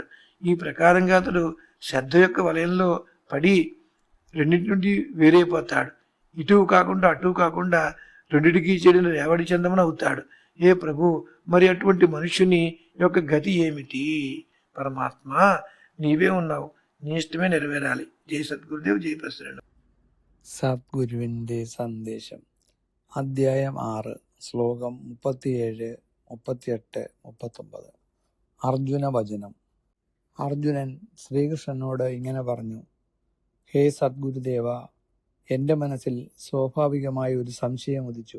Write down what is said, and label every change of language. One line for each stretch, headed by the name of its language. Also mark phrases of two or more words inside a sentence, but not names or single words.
Telugu: ఈ ప్రకారంగా అతడు శ్రద్ధ యొక్క వలయంలో పడి రెండింటి నుండి వేరైపోతాడు. ఇటు కాకుండా అటు కాకుండా రెండిటికి చెడిన రేవడి చందమున అవుతాడు. ఏ ప్రభు, మరి అటువంటి మనుష్యుని యొక్క గతి ఏమిటి? పరమాత్మ, నీవే ఉన్నావు, నీ ഇഷ്ടമേ నెరవేరాలి.
Malayalam: జై സദ്ഗുരുദേവ്, ജയ് പ്രസിഡന്റ്. സദ്ഗുരുവിൻ്റെ സന്ദേശം, അധ്യായം 6, ശ്ലോകം 37, 38, 39. അർജുന വചനം. അർജുനൻ ശ്രീകൃഷ്ണനോട് ഇങ്ങനെ പറഞ്ഞു: ഹേ സദ്ഗുരുദേവ, എൻ്റെ മനസ്സിൽ സ്വാഭാവികമായ ഒരു സംശയം ഉദിച്ചു.